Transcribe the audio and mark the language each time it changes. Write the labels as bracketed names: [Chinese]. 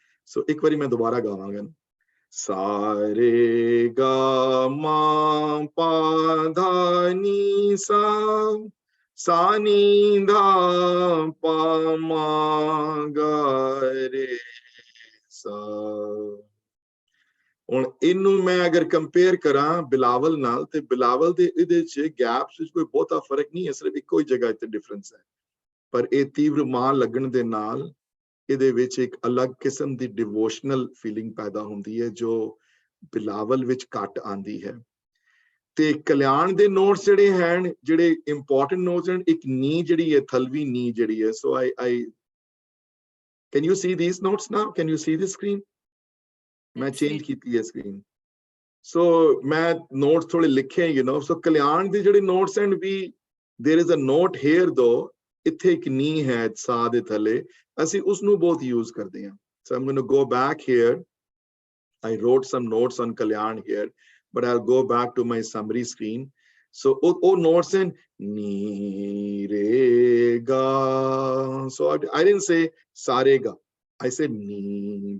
[Punjabi] ਸੋ ਇੱਕ ਵਾਰੀ ਮੈਂ ਦੁਬਾਰਾ ਗਾਵਾਂਗਾ, सा रे गा मा पा धा नी सा, सा नी धा पा मा गा रे सा। ਹੁਣ ਇਹਨੂੰ ਮੈਂ ਅਗਰ ਕੰਪੇਅਰ ਕਰਾਂ ਬਿਲਾਵਲ ਨਾਲ, ਤੇ ਬਿਲਾਵਲ ਦੇ ਇਹਦੇ ਚ ਗੈਪਸ ਵਿੱਚ ਕੋਈ ਬਹੁਤਾ ਫਰਕ ਨਹੀਂ ਹੈ, ਸਿਰਫ ਇੱਕੋ ਹੀ ਜਗ੍ਹਾ ਤੇ ਡਿਫਰੈਂਸ ਹੈ, ਪਰ ਇਹ ਤੀਵਰ ਮਾਂ ਲੱਗਣ ਦੇ ਨਾਲ ਇਹਦੇ ਵਿੱਚ ਇੱਕ ਅਲੱਗ ਕਿਸਮ ਦੀ ਡਿਵੋਸ਼ਨਲ ਫੀਲਿੰਗ ਪੈਦਾ ਹੁੰਦੀ ਹੈ ਜੋ ਬਿਲਾਵਲ ਵਿੱਚ ਘੱਟ ਆਂਦੀ ਹੈ। ਤੇ ਕਲਿਆਣ ਦੇ ਨੋਟਸ ਜਿਹੜੇ ਹਨ, ਜਿਹੜੇ ਇੰਪੋਰਟੈਂਟ ਨੋਟਸ ਹਨ, ਇੱਕ ਨੀ ਜਿਹੜੀ ਹੈ, ਥਲਵੀ ਨੀ ਜਿਹੜੀ ਹੈ, [English] So I can you see these notes now, can you see this screen? [Punjabi] ਮੈਂ ਚੇਂਜ ਕੀਤੀ ਹੈ ਸਕਰੀਨ, ਸੋ ਮੈਂ ਨੋਟਸ ਥੋੜੇ ਲਿਖੇ [English] You know. [Punjabi] ਸੋ ਕਲਿਆਣ ਦੇ ਜਿਹੜੇ ਨੋਟਸ ਹਨ, [English] ਵੀ there is a note here दो, [Punjabi] ਇੱਥੇ ਇੱਕ ਨੀ ਹੈ ਸਾ ਦੇ ਥੱਲੇ, ਅਸੀਂ ਉਸ ਨੂੰ ਬਹੁਤ ਯੂਜ਼ ਕਰਦੇ ਹਾਂ। [English] So I'm going to go back here. I wrote some notes on Kalyan here, but I'll go back to my summary screen. So oh notes in ni re ga. So I didn't say sa re ga, I said ni.